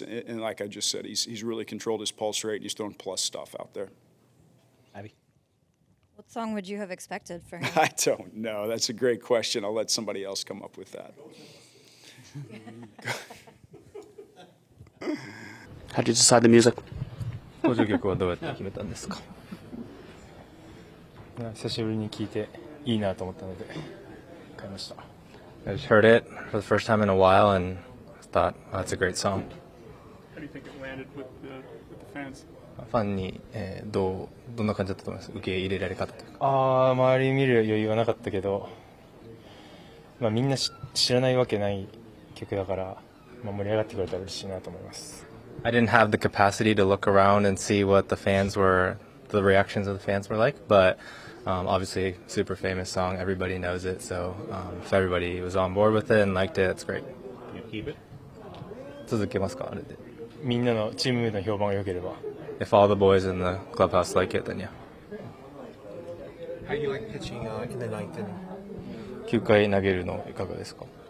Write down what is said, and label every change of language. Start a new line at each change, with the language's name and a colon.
English: And like I just said, he's really controlled his pulse rate. He's throwing plus stuff out there. Abby. What song would you have expected for him? I don't know. That's a great question. I'll let somebody else come up with that. How did you decide the music?
Japanese: 登場曲はどうやって決めたんですか？久しぶりに聴いていいなと思ったので買いました。
English: I just heard it for the first time in a while and thought, oh, that's a great song. How do you think it landed with the fans?
Japanese: ファンに、どんな感じだったと思います？受け入れられ方というか。周り見る余裕はなかったけど、みんな知らないわけない曲だから、盛り上がってくれたら嬉しいなと思います。
English: I didn't have the capacity to look around and see what the reactions of the fans were like, but obviously, super famous song, everybody knows it, so if everybody was on board with it and liked it, it's great. Keep it.
Japanese: 続けますか、あれで。みんなのチームメイトの評判が良ければ。
English: If all the boys in the clubhouse like it, then yeah. How do you like pitching in the 9th inning?
Japanese: 9回投げるのいかがですか？